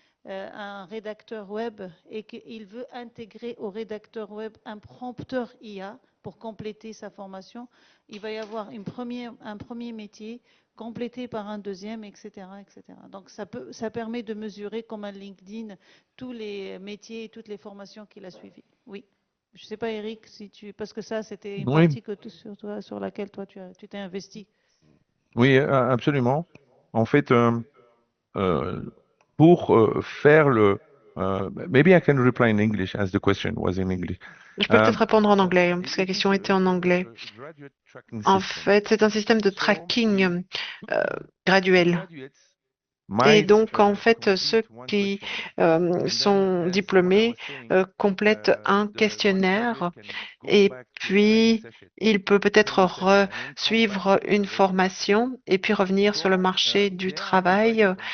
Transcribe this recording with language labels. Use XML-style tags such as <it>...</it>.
<fr>Un rédacteur web et qu'il veut intégrer au rédacteur web un prompteur IA pour compléter sa formation, il va y avoir un premier métier complété par un deuxième, etc., etc. Donc ça permet de mesurer comme un LinkedIn tous les métiers et toutes les formations qu'il a suivies. Oui. Je ne sais pas, Eric, parce que ça, c'était une partie sur laquelle toi, tu t'es investi. Oui, absolument. En fait, pour faire</fr> <en>maybe I can reply in English as the question was in English.</en> <fr>Je peux peut-être répondre en anglais, parce que la question était en anglais. En fait, c'est un système de tracking graduel. Et donc, en fait, ceux qui sont diplômés complètent un questionnaire et puis il peut peut-être suivre une formation et puis revenir sur le marché du travail.</fr>